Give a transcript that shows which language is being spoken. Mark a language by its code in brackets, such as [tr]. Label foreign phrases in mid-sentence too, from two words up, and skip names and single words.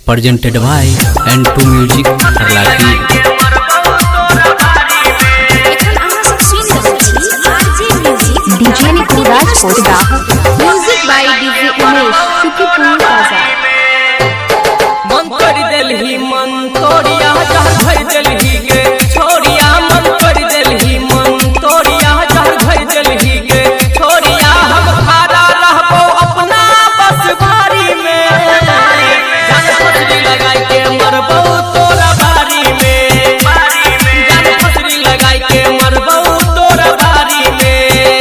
[en] presented by N2 Music Harlaki। DJ Niku Rajput, music by DJ Umesh, Shukipur Bazaar। [bho] मन कर दिलही मन तोड़िया जहर भर दिलही के छोड़िया, मन कर दिलही मन तोड़िया जहर भर दिलही के छोड़िया। हम खड़ा रहबो अपना बस बारी में, जान फसरी लगाई के मरबो तोरा बारी में, जान फसरी लगाई के मरबो तोरा बारी में।